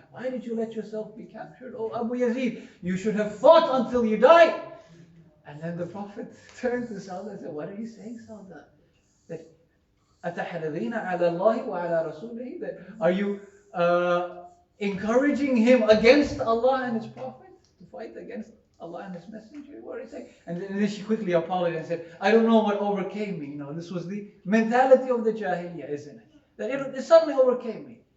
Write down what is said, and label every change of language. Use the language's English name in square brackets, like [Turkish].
[English] Why did you let yourself be captured, O Abu Yazid? You should have fought until you died. And then the Prophet turned to Sauda and said, what are you saying, Sauda? That [Arabic] أَتَحْرِضِينَ عَلَى اللَّهِ وَعَلَى رَسُولِهِ? [English] That are you encouraging him against Allah and His Prophet? To fight against Allah and His Messenger? What are you saying? And then she quickly apologized and said, I don't know what overcame me. This was the mentality of the Jahiliyyah, isn't it? That it suddenly overcame me.